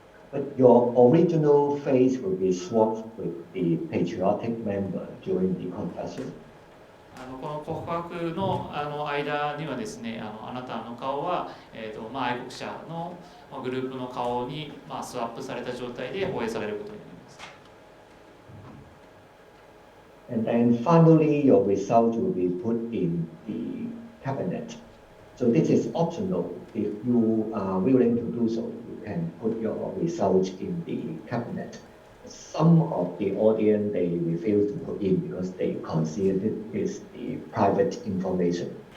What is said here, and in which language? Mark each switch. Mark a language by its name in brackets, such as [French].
[English] But your original face will be swapped with the patriotic member during the confession. [Japanese] この告白の間にはですね、あなたの顔は、愛国者のグループの顔に、スワップされた状態で放映されることになります。 [English] And then finally, your result will be put in the cabinet. So this is optional. If you are willing to do so, you can put your results in the cabinet. Some of the audience, they refuse to put in because they consider it is the private information.